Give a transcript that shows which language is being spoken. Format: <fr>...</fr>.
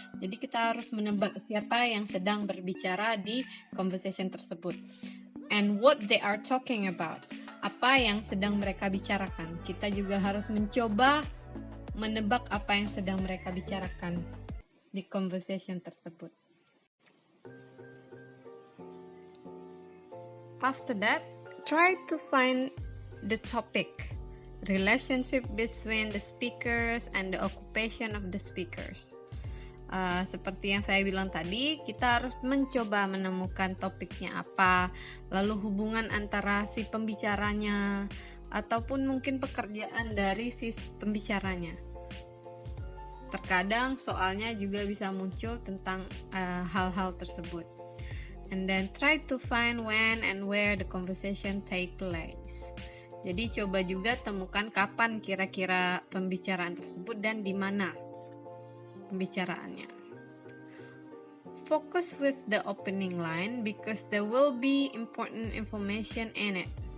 <id>Jadi kita harus menebak siapa yang sedang berbicara di conversation tersebut.</id> <en>And what they are talking about.</en> <id>Apa yang sedang mereka bicarakan. Kita juga harus mencoba menebak apa yang sedang mereka bicarakan di conversation tersebut.</id> <en>After that, try to find the topic, relationship between the speakers and the occupation of the speakers.</en> <id>Seperti yang saya bilang tadi, kita harus mencoba menemukan topiknya apa, lalu hubungan antara si pembicaranya, ataupun mungkin pekerjaan dari si pembicaranya. Terkadang soalnya juga bisa muncul tentang hal-hal tersebut.</id> <en>And then try to find when and where the conversation take place.</en> <id>Jadi coba juga temukan kapan kira-kira pembicaraan tersebut dan di mana pembicaraannya.</id> <en>Focus with the opening line because there will be important information in it.</en>